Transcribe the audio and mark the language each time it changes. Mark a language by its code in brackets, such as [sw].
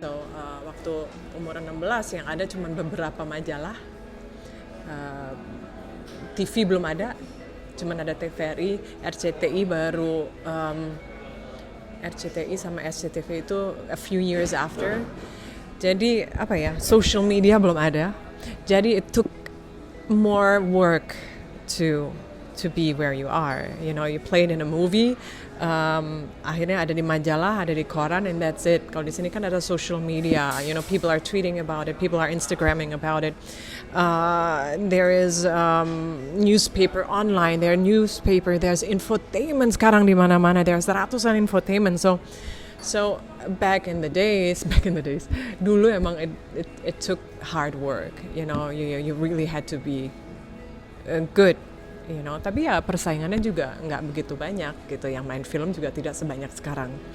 [id] So waktu umur 16 yang ada cuma beberapa majalah, TV belum ada, cuma ada TVRI, RCTI baru. [en] RCTI sama SCTV itu a few years after. [id] Jadi social media belum ada. [en] Jadi it took more work to be where you are. You played in a movie, [id] akhirnya ada di majalah, ada di koran, [en] and that's it. [id] Kalau di sini kan ada social media. [en] People are tweeting about it, people are Instagramming about it. There is newspaper online, there's infotainment [id] sekarang di mana-mana. [en] There's ratusan infotainment. So back in the days, [id] dulu emang [en] it took hard work. You really had to be good. [id] Tapi ya persaingannya juga nggak begitu banyak gitu. Yang main film juga tidak sebanyak sekarang.